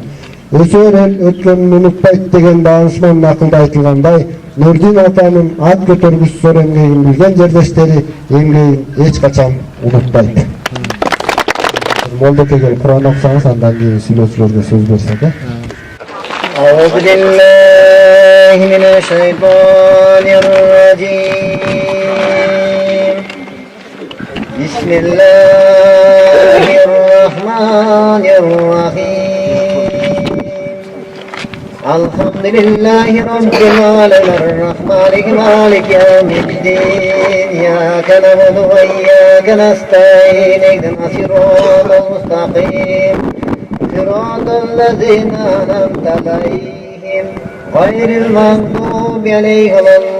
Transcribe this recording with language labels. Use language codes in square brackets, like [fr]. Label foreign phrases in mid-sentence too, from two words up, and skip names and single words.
[ky] Өсөр эл өткөнүн унутпайт деген даанышман акылда айтылгандай, Нурдин атанын ат көтөргүч зор эмгегин билген жердештери эмгегин эч качан унутпайт. Молдокеге Кур'ан окусаңыз, андан кийин сүйлөөчүлөргө сөз берсек. [ar] أعوذ بالله من الشيطان الرجيم بسم الله الرحمن الرحيم الحمد لله رب العالمين الرحمن مالك يوم الدين إياك نعبد وإياك نستعين اهدنا الصراط المستقيم صراط الذين أنعمت عليهم غير المغضوب عليهم ولا